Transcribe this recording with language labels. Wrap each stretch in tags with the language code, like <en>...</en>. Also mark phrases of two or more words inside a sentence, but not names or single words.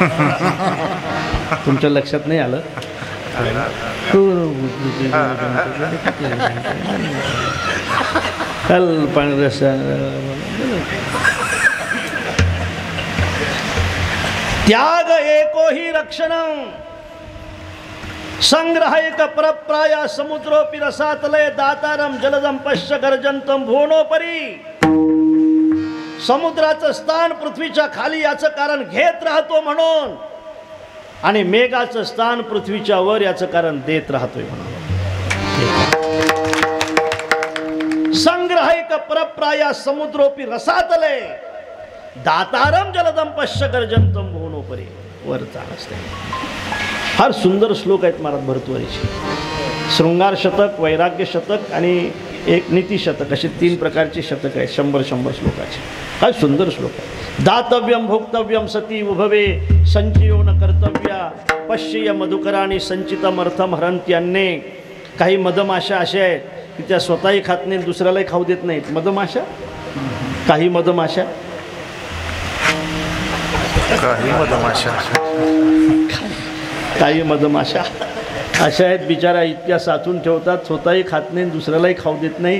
<mr>तुमच्या लक्षात नाही आलं?</mr> <sa>त्याग एको ही रक्षणं, संग्रह एक परप्राया समुद्रोपि रसातले दातारम जलदम पश्च गर्जंतम भुवनोपरी.</sa> <mr>समुद्राचं स्थान पृथ्वीच्या खाली याचं कारण घेत राहतो म्हणून, आणि मेघाचं स्थान पृथ्वीच्या वर याचं कारण देत राहतोय म्हणून.</mr> <sa>संग्रह एक परप्राया समुद्रोपि रसातले दातारम जलदम पश्च गर्जंतम भुवनोपरी.</sa> <mr>परे वर चालच नाही. फार सुंदर श्लोक आहेत महाराज भर्तृहरीचे. शृंगार शतक, वैराग्य शतक आणि एक नीती शतक असे 3 प्रकारचे शतक आहेत 100 श्लोकाचे. काय सुंदर श्लोक आहे.</mr> <sa>दातव्यम भोक्तव्यम सती उभवे संचयो न कर्तव्या पश्य मधुकराणी संचितमर्थम हरंत्यन्ने.</sa> <mr>काही मधमाशा अशा आहेत की त्या स्वतःही खात नाहीत, दुसऱ्यालाही खाऊ देत नाहीत. मधमाशा, काही मधमाशा, काही मधमाशा अशा आहेत बिचारा, इतक्या साचून ठेवतात, स्वतःही खात नाही, दुसऱ्यालाही खाऊ देत नाही.</mr>